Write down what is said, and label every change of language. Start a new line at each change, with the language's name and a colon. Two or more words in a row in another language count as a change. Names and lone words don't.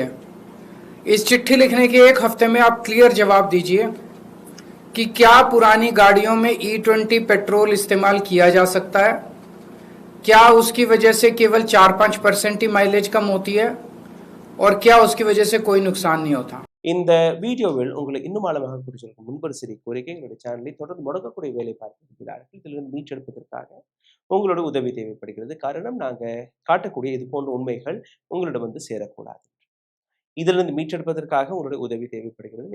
Hindi: इस चिट्ठी लिखने के 1 हफ्ते में आप क्लियर जवाब दीजिए कि क्या पुरानी गाड़ियों में E20 पेट्रोल इस्तेमाल किया जा सकता है, क्या उसकी वजह से केवल 4-5% ही माइलेज कम होती है और क्या उसकी वजह से कोई नुकसान नहीं होता.
Tamil: இந்த வீடியோவில் உங்களை இன்னும் ஆழமாக குறிச்சிருக்கும் முன்பொரு சிறிய கோரிக்கை, எங்களுடைய சேனலை தொடர்ந்து முடக்கக்கூடிய வேலை பார்க்கிறார்கள். இதிலிருந்து மீட்டெடுப்பதற்காக உங்களோட உதவி தேவைப்படுகிறது. காரணம், நாங்கள் காட்டக்கூடிய இது போன்ற உண்மைகள் உங்களிடம் வந்து சேரக்கூடாது. இதிலிருந்து மீட்டெடுப்பதற்காக உங்களுடைய உதவி தேவைப்படுகிறது.